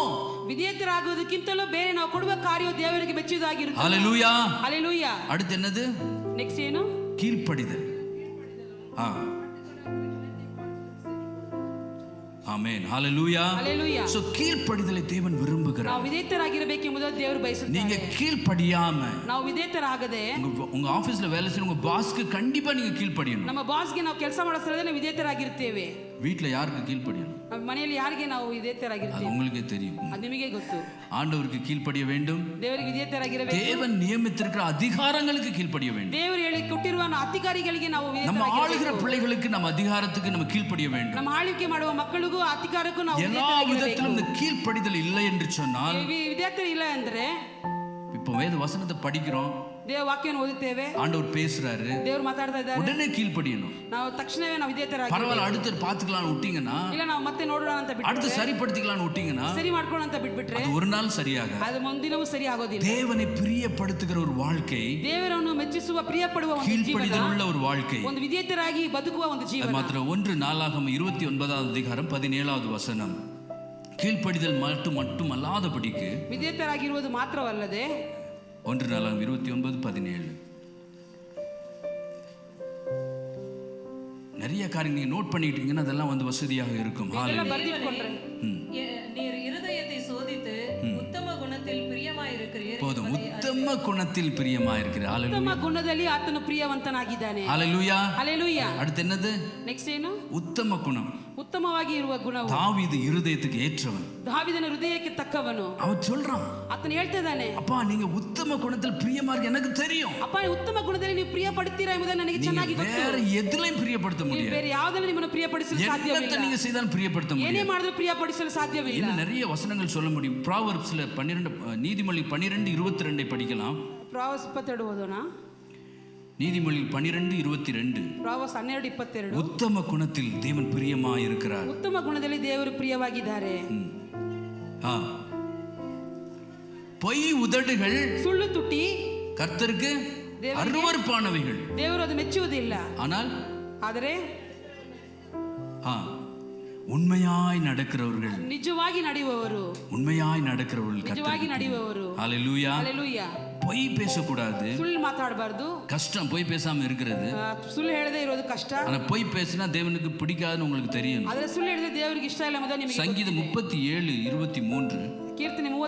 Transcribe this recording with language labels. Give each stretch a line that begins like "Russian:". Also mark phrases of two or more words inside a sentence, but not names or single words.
Kannada: ವಿಧೇಯರಾಗುವುದಕ್ಕಿಂತಲೂ ಬೇರೆ ನಾವು ಕೊಡುವ ಕಾರ್ಯವು ದೇವರಿಗೆ ಮೆಚ್ಚುವುದಾಗಿರುತ್ತದೆ.
Tamil: ஹல்லேலூயா,
Kannada: ಹಲ್ಲೆಲೂಯಾ.
Tamil: அடுத்து என்னது?
Kannada: ನೆಕ್ಸ್ಟ್ ಏನು?
Tamil: கீழ்ப்படிதல். ஆமென், ஹல்லேலூயா.
Kannada: ಹಲ್ಲೆಲೂಯಾ.
Tamil: சோ கீழ்ப்படிதலை தேவன் விரும்புகிறார்.
Kannada: ನಾವು ವಿಧೇಯರಾಗಿರಬೇಕೆಂಬುದು ದೇವರು ಬಯಸುತ್ತಾರೆ.
Tamil: நீங்க கீழ்ப்படியாம,
Kannada: ನಾವು ವಿಧೇಯರಾಗದೆ,
Tamil: உங்க ஆபீஸ்ல வேலை செய்யற உங்க பாஸ்க்கு கண்டிப்பா நீங்க கீழ்ப்படியணும்.
Kannada: ನಮ್ಮ ಬಾಸ್ಗೆ ನಾವು ಕೆಲಸ ಮಾಡೋ ಸ್ಥಳದಲ್ಲಿ ನಾವು ವಿಧೇಯರಾಗಿರ್ತೇವೆ.
Tamil: வீட்ல யாருக்கு கீழ்ப்படியணும்?
Kannada: ನಮ್ಮ ಮನೆಯಲ್ಲಿ ಯಾರಿಗೆ ನಾವು
Tamil: அது
Kannada: ವಿಧೇಯರಾಗಿರ್ತೇವೆ?
Tamil: உங்களுக்கே தெரியும்.
Kannada: ಅದು ನಿಮಗೆ ಗೊತ್ತು.
Tamil: ஆண்டவருக்கு கீழ்ப்படிய வேண்டும்.
Kannada: ದೇವರಿಗೆ ವಿಧೇಯರಾಗಿರಬೇಕು.
Tamil: தேவன் நியமித்திருக்கிற அதிகாரங்களுக்கு கீழ்ப்படிய வேண்டும்.
Kannada: ದೇವರು ಹೇಳಿ ಕೊಟ್ಟಿರುವ ಅಧಿಕಾರಿಗಳಿಗೆ ನಾವು
Tamil: நம்ம ஆளுகிற
Kannada: ವಿಧೇಯರಾಗಿರಬೇಕು.
Tamil: பிள்ளைகளுக்கு நம்ம அதிகாரத்துக்கு நம்ம கீழ்ப்படிய வேண்டும்.
Kannada: ನಮ್ಮ ಆಳ್ವಿಕೆ ಮಾಡುವ ಮಕ್ಕಳಿಗೂ ಅಧಿಕಾರಕ್ಕೂ ನಾವು
Tamil: எல்லா விதத்திலும் இந்த கீழ்ப்படிதல் இல்லை என்று சொன்னால்,
Kannada: ವಿಧೇಯತೆ ಇಲ್ಲ ಅಂದ್ರೆ,
Tamil: இப்போ வேத வசனத்தை படிக்கிறோம்,
Kannada: ದೇವ ವಾಕ್ಯವನ್ನು ಓದುತ್ತೇವೆ,
Tamil: ஆண்டவர் பேசுறாரு,
Kannada: ದೇವರು ಮಾತಾಡ್ತಾ ಇದ್ದಾರೆ,
Tamil: உடனே கீழ்ப்படியணும்.
Kannada: ನಾವು ತಕ್ಷಣವೇ ನಾವು ವಿಧೇಯರಾಗಿ,
Tamil: பரவாயில்ல அடுத்து பார்த்துக்கலாம்னு விட்டீங்கன்னா,
Kannada: ಇಲ್ಲ ನಾವು ಮತ್ತೆ ನೋಡೋಣ ಅಂತ
Tamil: அடுத்து
Kannada: ಬಿಟ್ಬಿಟ್ರೆ,
Tamil: சரிப்படுத்திக்கலாம்னு விட்டீங்கன்னா,
Kannada: ಸರಿ ಮಾಡ್ಕೊಳ್ಳೋಣ ಅಂತ ಬಿಟ್ಬಿಟ್ರೆ
Tamil: அது ஒரு நாள் சரியாக.
Kannada: ಅದು ಮುಂದಿನವೂ ಸರಿ ಆಗೋದಿಲ್ಲ.
Tamil: தேவனை பிரியப்படுத்துகிற ஒரு வாழ்க்கை,
Kannada: ದೇವರನ್ನು ಮೆಚ್ಚಿಸುವ ಪ್ರಿಯಪಡುವ ಒಂದು ಜೀವನ,
Tamil: கீழ்ப்படிதல் உள்ள ஒரு வாழ்க்கை,
Kannada: ಒಂದು ವಿಧೇಯರಾಗಿ ಬದುಕುವ ಒಂದು
Tamil: அது
Kannada: ಜೀವನ.
Tamil: மாத்திரம் 1 நாளாகமம் 29வது அதிகாரம் 17வது வசனம். கீழ்ப்படிதல் மட்டும் அல்லாதபடிக்கு,
Kannada: ವಿಧೇಯರಾಗಿರುವುದು ಮಾತ್ರವಲ್ಲದೆ,
Tamil: 1 நாளாகமம் 29:17 நிறைய காரியங்கள் நீங்க நோட் பண்ணிட்டீங்கன்னா அதெல்லாம் வந்து வசதியாக இருக்கும்.
Kannada: ಎಲ್ಲ ಬರ್ದಿಟ್ಕೊಂಡ್ರೆ,
Tamil: நீர் இருதயத்தை சோதித்து உத்தம குணத்தில் பிரியமாயிருக்கிறீர். போதும், உத்தம குணத்தில் பிரியமாயிருக்கிறீர்.
Kannada: ಉತ್ತಮ ಗುಣದಲ್ಲಿ ಆತನು ಪ್ರಿಯವಂತನಾಗಿದ್ದಾನೆ.
Tamil: ஹல்லேலூயா.
Kannada: ಹಲ್ಲೆಲೂಯಾ.
Tamil: அடுத்து என்னது?
Kannada: ನೆಕ್ಸ್ಟ್ ಏನು?
Tamil: உத்தம குணம்.
Kannada: ಉತ್ತಮವಾಗಿ ಇರುವ ಗುಣವು.
Tamil: தாவீது இருதயத்துக்கு ஏற்றவன்.
Kannada: ದಾವೀದನ ಹೃದಯಕ್ಕೆ ತಕ್ಕವನು.
Tamil: அவன் சொல்றான்,
Kannada: ಆತನು ಹೇಳ್ತಿದ್ದಾನೆ,
Tamil: அப்பா நீங்க உத்தம குணத்தில் பிரியமா இருக்கு எனக்கு தெரியும்.
Kannada: ಅಪ್ಪ ಉತ್ತಮ ಗುಣದಲ್ಲಿ ನೀವು ಪ್ರಿಯ ಪಡುತ್ತೀರಾ ಎಂಬುದು ನನಗೆ ಚೆನ್ನಾಗಿ
Tamil: நீங்க
Kannada: ಗೊತ್ತು.
Tamil: வேற எதுலயும் பிரியப்படுத்த
Kannada: ನೀವು
Tamil: முடியாது.
Kannada: ಬೇರೆ ಯಾವುದನ್ನು ನಿಮ್ಮನ್ನು ಪ್ರಿಯಪಡಿಸಲು ಸಾಧ್ಯವಿಲ್ಲ.
Tamil: என்னத்தை நீங்க செய்தாலும் பிரியப்படுத்த
Kannada: ಏನೇ
Tamil: முடியாது.
Kannada: ಮಾಡಿದ್ರು ಪ್ರಿಯಪಡಿಸಲು ಸಾಧ್ಯವಿಲ್ಲ.
Tamil: இன்னும் நிறைய வசனங்கள் சொல்ல முடியும். ப்ராவர்ப்ஸ்ல 12 நீதிமொழி 12:22 படிக்கலாம்.
Kannada: ಪ್ರಾವರ್ಸ್ 22 ಓದೋಣ.
Tamil: நீதிமொழி 12:22.
Kannada: ಪ್ರಾವರ್ಸ್ 12:22.
Tamil: உத்தம குணத்தில் தேவன் பிரியமா இருக்கிறார்.
Kannada: ಉತ್ತಮ ಗುಣದಲ್ಲಿ ದೇವರು ಪ್ರಿಯವಾಗಿದ್ದಾರೆ.
Tamil: பொய் உதடுகள்,
Kannada: ಸುಳ್ಳು ತುಟಿ
Tamil: கர்த்தருக்கு அருவருப்பானவைகள்.
Kannada: ದೇವರು ಅದು ಮೆಚ್ಚುವುದಿಲ್ಲ. ಆದರೆ
Tamil: உண்மையாய் நடக்கிறவர்கள்,
Kannada: ನಿಜವಾಗಿ ನಡೆಯುವವರು,
Tamil: உண்மையாய் நடக்கிறவர்கள்
Kannada: ನಿಜವಾಗಿ
Tamil: கர்த்தருக்கு.
Kannada: ನಡೆಯುವವರು.
Tamil: ஹல்லேலூயா.
Kannada: ಹಲ್ಲೆಲೂಯಾ.
Tamil: பொய் பேசக்கூடாது.
Kannada: ಸುಳ್ಳು ಮಾತಾಡಬಾರ್ದು.
Tamil: கஷ்டம் பொய் பேசாம இருக்கிறது.
Kannada: ಸುಳ್ಳು ಹೇಳದೇ ಇರೋದು ಕಷ್ಟ.
Tamil: ஆனா பொய் பேசினா தேவனுக்கு பிடிக்காதுன்னு உங்களுக்கு தெரியும்.
Kannada: ಆದರೆ ಸುಳ್ಳು ಹೇಳಿದ್ರೆ ದೇವರಿಗೆ ಇಷ್ಟ ಇಲ್ಲ ಎಂಬುದು ನಿಮಗೆ
Tamil: சங்கீதம் 37:23.